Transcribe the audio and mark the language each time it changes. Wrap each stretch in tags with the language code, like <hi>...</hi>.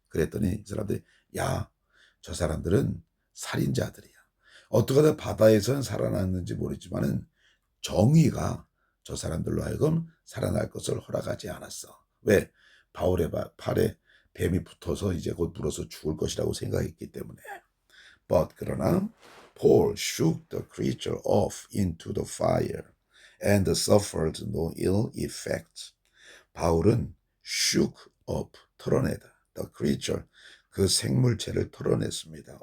<ko>그랬더니 이 사람들이, 야, 저 사람들은 살인자들이야. 어떻게 하다 바다에서는 살아났는지 모르지만은 정의가 저 사람들로 하여금 살아날 것을 허락하지 않았어. 왜? 바울의 팔에 뱀이 붙어서 이제 곧 물어서 죽을 것이라고 생각했기 때문에.</ko> <en>But 그러나 Paul shook the creature off into the fire and suffered no ill effect.</en> <ko>바울은 shook off, 털어내다.</ko> <en>The creature,</en> <ko>그 생물체를 털어냈습니다.</ko>